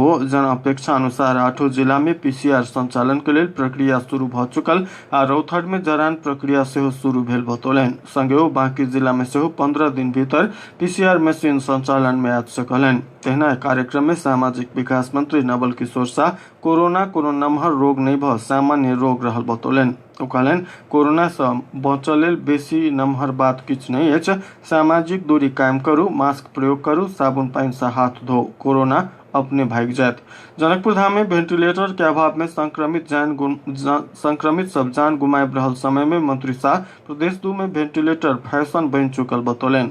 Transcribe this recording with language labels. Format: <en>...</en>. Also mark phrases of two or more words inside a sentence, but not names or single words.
<mai>ओ जन अपेक्षा अनुसार 8 जिला में पीसीआर संचालन के लेल प्रक्रिया शुरू भऽ चुकल आ रौथर में जरान प्रक्रिया सेहो शुरू भेल बतौलनि। संगे ओ बाकी जिला में सेहो 15 दिन भीतर पीसीआर मशीन संचालन में आबि सकलनि। तहिना कार्यक्रम में सामाजिक विकास मंत्री नवल किशोर शाह कोरोना कोनो नम्हर रोग नहीं भऽ सामान्य रोग रहल बतौलनि। ओ कहलनि कोरोना से बचल लेल बेसी नम्हर बात किछु नहीं अछि। सामाजिक दूरी कायम करू, मास्क प्रयोग करू, साबुन पानी से हाथ धो, कोरोना अपने भाग जायत। जनकपुर धाम में वेंटिलेटर के अभाव में संक्रमित सब जान गुमाब रहल समय में मंत्री शाह प्रदेश 2 में वेंटिलेटर फैशन बन चुकल बतौलनि।</mai>